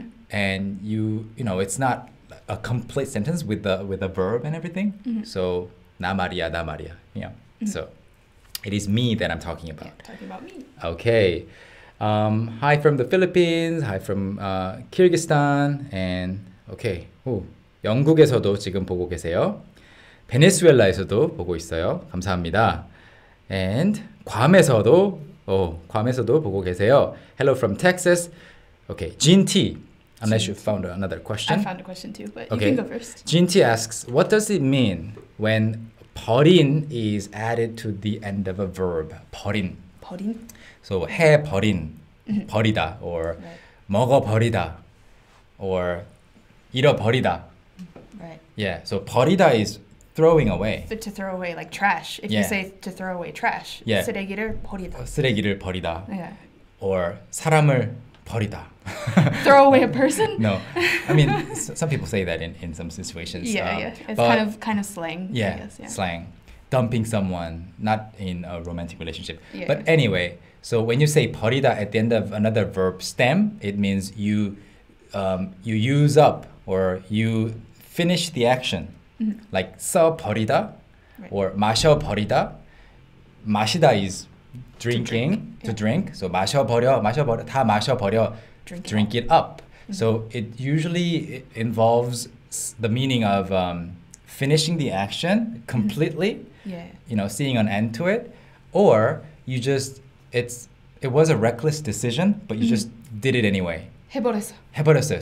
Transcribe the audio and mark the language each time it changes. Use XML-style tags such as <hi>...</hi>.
<en>And you know, it's not a complete sentence with a verb and everything. So, na Maria. Yeah. So, it is me that I'm talking about. Yeah, talking about me. Okay. Hi from the Philippines. Hi from Kyrgyzstan. And okay.</en> <ko>영국에서도 지금 보고 계세요. 베네수엘라에서도 보고 있어요. 감사합니다. And 괌에서도 보고 계세요.</ko> <en>Hello from Texas. Okay, Ginty. Unless you found another question. I found a question too, but you can go first. Ginty asks, what does it mean when 버린 is added to the end of a verb?</en> <ko>버린. So 해버린, 버리다, or 먹어버리다, or 잃어버리다.</ko> <en>Right. Yeah, so 버리다 is throwing away. To throw away, like trash. If you say to throw away trash,</en> <ko>쓰레기를 버리다. 쓰레기를 버리다.</ko> <en>Yeah.</en> <ko>Or 사람을 버리다.</ko> <en>Throw away a person? No, I mean some people say that in some situations. Yeah. It's kind of slang. Yeah, I guess, slang. Dumping someone, not in a romantic relationship. Yeah. But anyway, so when you say 버리다 at the end of another verb stem, it means you use up or you finish the action.</en> <ko>Like 써 버리다 or 마셔 버리다.</ko> <en>마시다 is drinking, to drink.</en> <ko>So 마셔 버려, 다 마셔 버려,</ko> <en>drink it up. So it usually involves the meaning of finishing the action completely. You know, seeing an end to it, or you just it was a reckless decision, but you just did it anyway.</en> <ko>해버렸어요.</ko>